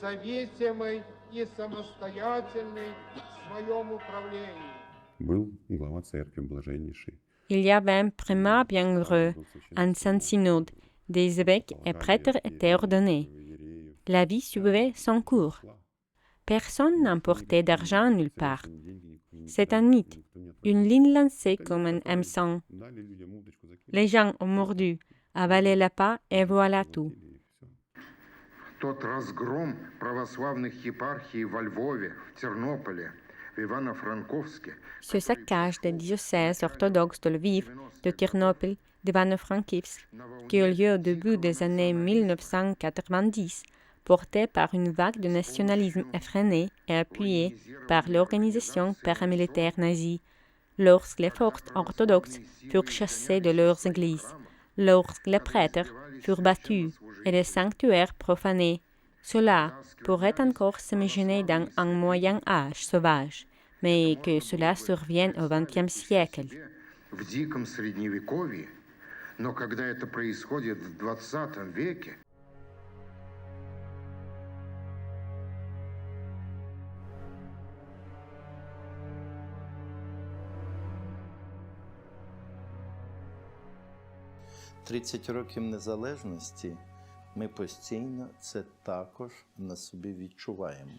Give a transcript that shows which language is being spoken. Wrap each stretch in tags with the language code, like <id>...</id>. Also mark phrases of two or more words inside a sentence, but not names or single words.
<fr>Il y avait un primat bienheureux, un Saint-Synode, des évêques et prêtres étaient ordonnés. La vie suivait son cours. Personne n'emportait d'argent nulle part. C'est un mythe, une ligne lancée comme un hameçon. Les gens ont mordu, avalé la pas et voilà tout.</fr> <ru>Тот разгром православных епархий во Львове, в Тернополе, в Ивано-Франковске.</ru> <fr>Ce saccage des diocèses orthodoxes de Lviv, de Ternopil, d'Ivano-Frankivsk, qui eut lieu au début des années 1990, porté par une vague de nationalisme effréné et appuyé par l'organisation paramilitaire nazie, lorsque les forces orthodoxes furent chassées de leurs églises, lorsque les prêtres furent battus et les sanctuaires profanés. Cela pourrait encore s'imaginer dans un Moyen Âge sauvage, mais que cela survienne au XXe siècle.</fr> <ru>В диком средневековье, но когда это происходит в 20 веке,</ru> <uk>«30 років незалежності» ми постійно це також на собі відчуваємо.</uk>